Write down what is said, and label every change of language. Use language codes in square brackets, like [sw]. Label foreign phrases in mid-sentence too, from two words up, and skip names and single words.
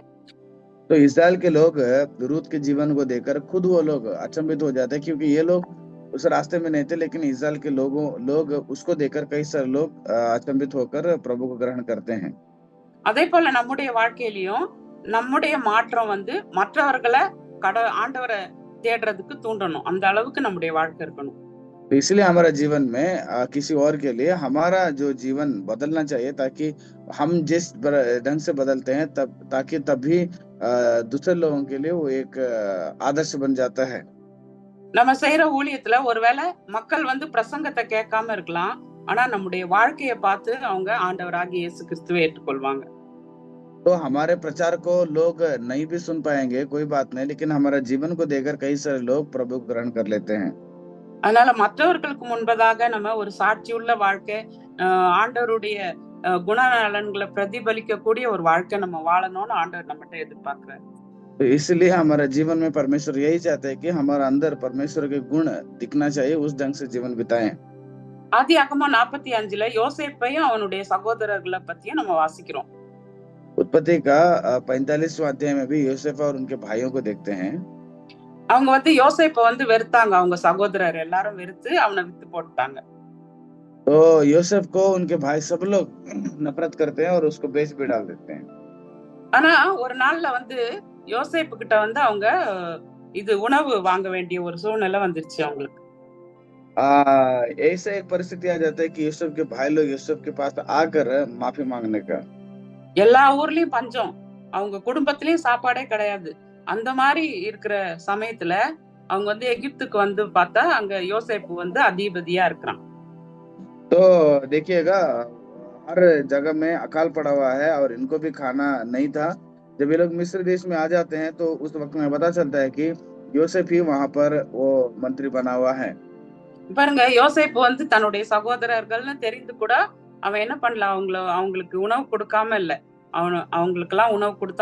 [hi] तो इसराइल के लोग रूत के जीवन को देखकर खुद वो लोग अचंभित हो जाते हैं, क्योंकि ये लोग उस रास्ते में नहीं थे, लेकिन इसराइल के लोग उसको देखकर कई सारे लोग अचंभित होकर प्रभु को ग्रहण करते हैं। [ta] அதே போல நம்முடைய வாழ்க்கையிலயும் நம்முடைய மாற்றம் வந்து மற்றவர்களை ஆண்டவரை தேடுறதுக்கு தூண்டணும். அந்த அளவுக்கு நம்முடைய வாழ்க்கை இருக்கணும். [hi] तो इसलिए हमारा जीवन में किसी और के लिए हमारा जो जीवन बदलना चाहिए, ताकि हम जिस ढंग से बदलते हैं ताकि तभी दूसरे लोगों के लिए वो एक आदर्श बन जाता है। [ta] நம்ம செய்யற ஊழியத்துல ஒருவேளை மக்கள் வந்து பிரசங்கத்தை கேட்காம இருக்கலாம், ஆனா நம்முடைய வாழ்க்கையை பார்த்து அவங்க ஆண்டவராகிய இயேசு கிறிஸ்துவை ஏற்றுக்கொள்வாங்க. [hi] तो हमारे प्रचार को लोग नहीं भी सुन पाएंगे, कोई बात नहीं, लेकिन हमारा जीवन को देखकर कई सारे लोग प्रभु को ग्रहण कर लेते हैं। [ta] அதனால மற்றவர்களுக்கு முன்பதாக நம்ம ஒரு சாட்சியுள்ள வாழ்க்கை, ஆண்டவருடைய குணநலன்களை பிரதிபலிக்க கூடிய ஒரு வாழ்க்கை நம்ம வாழணும்னு ஆண்டவர் நம்மகிட்ட எதிர்பார்க்கிறார். [hi] तो इसलिए हमारा जीवन में परमेश्वर यही चाहते हैं कि हमारा अंदर परमेश्वर के गुण दिखना चाहिए, उस ढंग से जीवन बिताएं। [ta] ஆதியாகமம் 45ல யோசேப்பையும் அவனுடைய சகோதரர்களை பத்தியும் நம்ம வாசிக்கிறோம். [hi] उत्पत्ति का 45वां अध्याय में भी यूसुफ और उनके भाइयों को देखते हैं। [ta] அவங்க வந்து யோசேப்பை வந்து வெறுத்தாங்க, அவங்க சகோதரர் எல்லாரும் வெறுத்து அவனை வித்து போட்டாங்க. [hi] तो यूसुफ को उनके भाई सब लोग नफरत करते हैं और उसको बेच भी डाल देते हैं। [ta] ஆனா ஒரு நாள்ல வந்து யோசேப்பு கிட்ட வந்து அவங்க இது உணவு வாங்க வேண்டிய ஒரு சூழ்நிலை வந்துருச்சு அவங்களுக்கு. [hi] ऐसा एक परिस्थिति आ जाता है कि यूसुफ के भाई लोग यूसुफ के पास आकर माफी मांगने का। [ta] எல்லா ஊர்லயும் பஞ்சம், அவங்க குடும்பத்திலயும் சாப்பாடே கிடையாது. அந்த மாதிரி இருக்கிற சமயத்துல அவங்க வந்து எகிப்துக்கு வந்து பார்த்தா அங்க யோசேப்பு வந்து அதிபதியா இருக்கிறான். [hi] तो देखिएगा, हर जगह में अकाल पड़ा हुआ है और इनको भी खाना नहीं था। जब ये लोग मिस्र देश में आ जाते हैं तो उस वक्त में पता चलता है कि யோசேப் ही वहां पर वो मंत्री बना हुआ है। [ta] பாருங்க, யோசேப்பு வந்து தன்னுடைய சகோதரர்கள்னு தெரிந்து கூட அவன் என்ன பண்ணல, அவங்களுக்கு உணவு கொடுக்காம இல்ல, அவங்களுக்கு எல்லாம் உணவு கொடுத்தா.